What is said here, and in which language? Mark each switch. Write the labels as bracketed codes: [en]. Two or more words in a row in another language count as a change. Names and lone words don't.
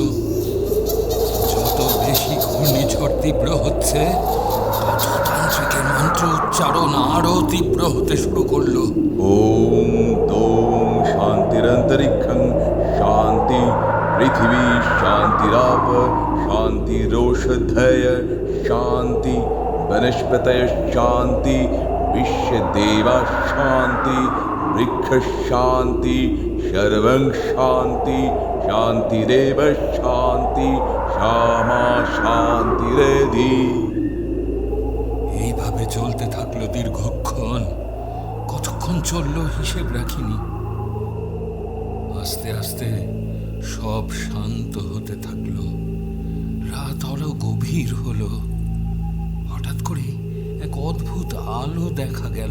[bn] যত বেশি ঘূর্ণিঝড় তীব্র হচ্ছে তত তান্ত্রিকের মন্ত্র উচ্চারণ আরো তীব্র হতে শুরু করলো। [sa] ওম দোম শান্তিরন্তরিক্ষং শান্তি, পৃথিবী শান্তিরাপ শান্তিরোষধয় शांति वनस्पतय शांति विश्व देवा शांति वृक्ष शांति सर्वं शांति शांतिरेव शांति श्यामा शांतिरेधि। [bn] এইভাবে চলতে থাকলো দীর্ঘক্ষণ। কতক্ষণ চললো হিসেব রাখিনি। আস্তে আস্তে সব শান্ত হতে থাকলো। রাত আরো গভীর হলো। হঠাৎ করে এক অদ্ভুত আলো দেখা গেল।